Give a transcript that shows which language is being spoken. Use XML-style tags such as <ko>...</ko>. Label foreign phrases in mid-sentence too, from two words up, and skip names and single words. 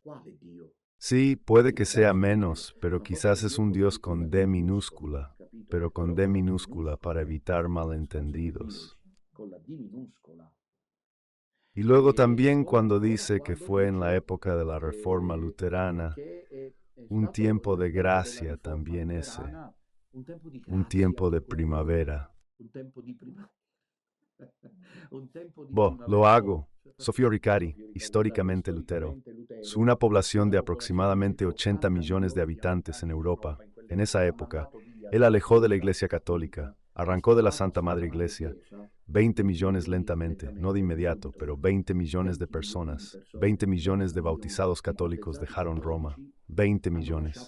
<es>Sí, puede que sea menos, pero quizás es un Dios con D minúscula, pero con D minúscula para evitar malentendidos. Y luego también cuando dice que fue en la época de la Reforma Luterana, un tiempo de gracia también ese. un tiempo de primavera.</es> <it>un tempo di prima- un tempo di</it> <es>Lo primavera. hago. Sofio Ricari, históricamente Lutero. Su una población de aproximadamente 80 millones de habitantes en Europa, en esa época, él alejó de la Iglesia Católica, arrancó de la Santa Madre Iglesia, 20 millones lentamente, no de inmediato, pero 20 millones de personas, 20 millones de bautizados católicos dejaron Roma, 20 millones.</es>